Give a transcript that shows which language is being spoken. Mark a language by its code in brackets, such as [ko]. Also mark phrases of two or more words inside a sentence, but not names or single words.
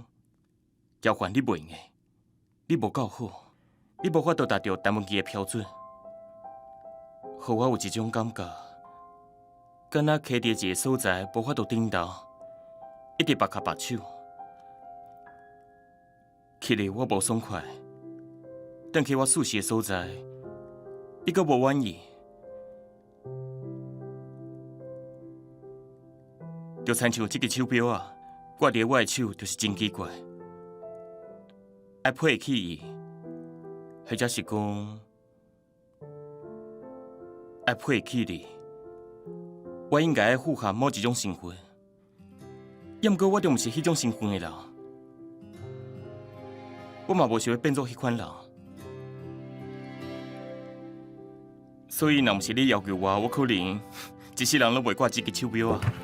[nan] 交还你袂用的，你无够好，你无法度达到陈文琪的标准，互我有一种感觉，敢若徛伫一个所在无法度顶到，一直拔脚拔手，去了我无爽快，转去我舒适的所在，伊阁无满意，就亲像这个手表啊，挂伫我的手就是真奇怪。爱配起伊，或者是讲爱配起你，我应该符合某一种身份，也毋过我就毋是迄种身份的人，我嘛无想要变做迄款人，所以若毋是你要求我，我可能一世人拢袂挂这个手表啊。